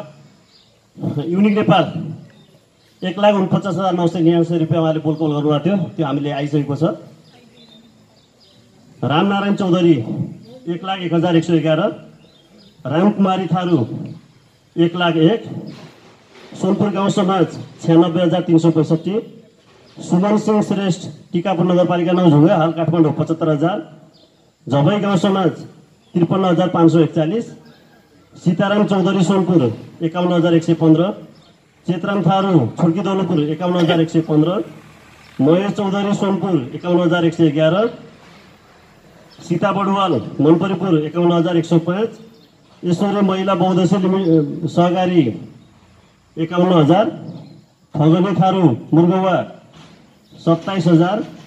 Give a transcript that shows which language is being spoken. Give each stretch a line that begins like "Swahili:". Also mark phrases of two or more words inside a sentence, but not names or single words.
Nepali: युनिक नेपाल 1,49,999 रुपियाँ उहाँले बोलकौल गर्नुभएको थियो, त्यो हामीले आइसकेको छ। रामनारायण चौधरी 1,01,111, रामकुमारी थारू 1,01,000, सोनपुर गाउँ समाज 96,365, सुमन सिंह श्रेष्ठ टिकापुर नगरपालिका 9 झुङ्गा हाल काठमाडौँ 75,000, झबई गाउँ समाज 53,541, सीताराम चौधरी सोनपुर 51,115, चेतराम थारू छोड्की दौलपुर 51,115, महेश चौधरी सोनपुर 51,111, सीता बडुवाल मनपरीपुर 51,105, ईश्वरी महिला बहुद्देश्य सहकारी 51,000, फगनी थारू मुर्गवा 27,000,